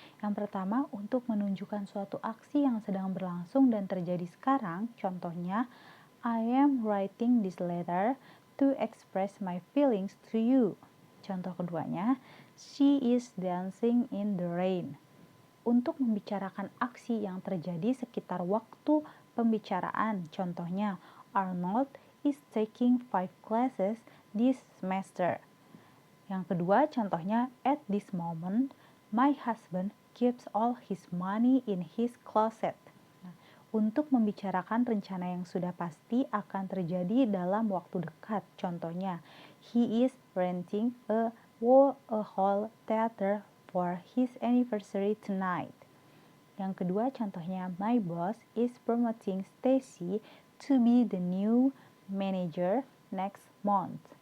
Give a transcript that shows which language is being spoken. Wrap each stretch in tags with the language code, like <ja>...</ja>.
<id>Yang pertama, untuk menunjukkan suatu aksi yang sedang berlangsung dan terjadi sekarang, contohnya,</id> <en>I am writing this letter to express my feelings to you.</en> <id>Contoh keduanya,</id> <en>she is dancing in the rain.</en> <id>Untuk membicarakan aksi yang terjadi sekitar waktu pembicaraan, contohnya,</id> <en>Arnold is taking 5 classes this semester.</en> <id>Yang kedua, contohnya,</id> <en>at this moment, my husband keeps all his money in his closet.</en> <id>Nah, untuk membicarakan rencana yang sudah pasti akan terjadi dalam waktu dekat, contohnya,</id> <en>he is renting a whole theater for his anniversary tonight.</en> <id>Yang kedua, contohnya,</id> <en>my boss is promoting Stacy to be the new manager next month.</en>